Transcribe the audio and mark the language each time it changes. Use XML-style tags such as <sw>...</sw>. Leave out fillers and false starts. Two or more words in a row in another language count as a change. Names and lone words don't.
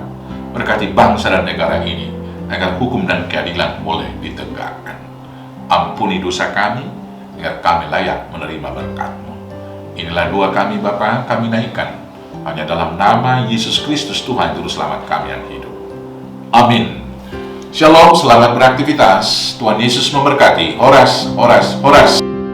<id>Berkati bangsa dan negara ini agar hukum dan keadilan boleh ditegakkan. Ampuni dosa kami agar kami layak menerima berkat-Mu. Inilah doa kami Bapa, kami naikkan Hanya dalam nama Yesus Kristus Tuhan Juru Selamat kami yang hidup. Amin. Shalom, selamat beraktivitas. Tuhan Yesus memberkati.</id> <bts>Horas, horas, horas.</bts>